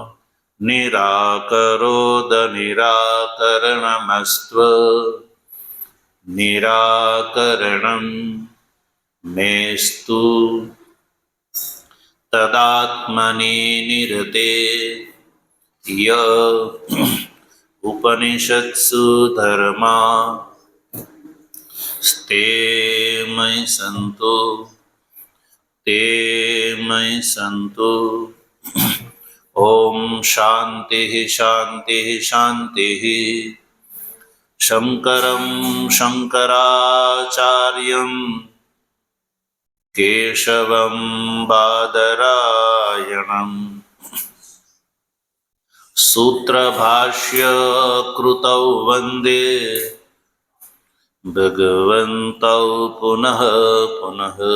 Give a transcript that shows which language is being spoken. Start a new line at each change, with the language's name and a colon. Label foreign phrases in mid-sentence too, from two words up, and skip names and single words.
Sanskrit: નિરાકરોદ નિરાકરણમસ્ત્વ નિરાકરણં મેસ્તુ તદાત્મનિ નિરતે ય ઉપનિષત્સુ ધર્મા ते मयि सन्तु ते मयि सन्तु। ॐ शान्तिः शान्तिः शान्तिः। शङ्करं शङ्कराचार्यं केशवं बादरायणम् सूत्रभाष्य कृतौ वन्दे भगवन्तौ पुनः पुनः।